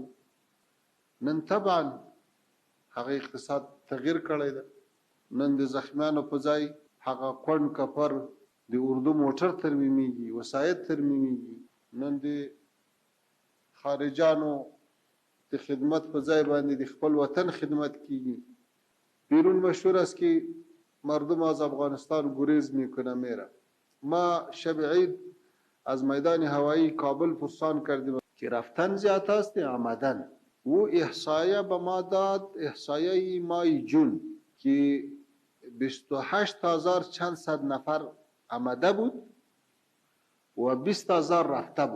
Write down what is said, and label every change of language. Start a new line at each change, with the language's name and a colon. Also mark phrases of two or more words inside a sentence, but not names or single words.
Pashto: نن طبعا هغه اقتصاد تغییر کړی ده. نن د زخمیانو په ځای هغه کونډ کپر د اردو موټر ترمیمیږي، وسایط ترمیمیږي. نن د خارجانو د خدمت په ځای باندې د خپل وطن خدمت کیږي.
Persian: بیرون مشهور است که مردم از افغانستان گریز میکنه میره. ما شب عید از میدان هوایی کابل پرسان کردیم که رفتن زیاد است آمدن. او احصایه به ما داد، احصایه ماه جون، که 28,000 چند صد نفر آمده بود و 20,000 رفته بود.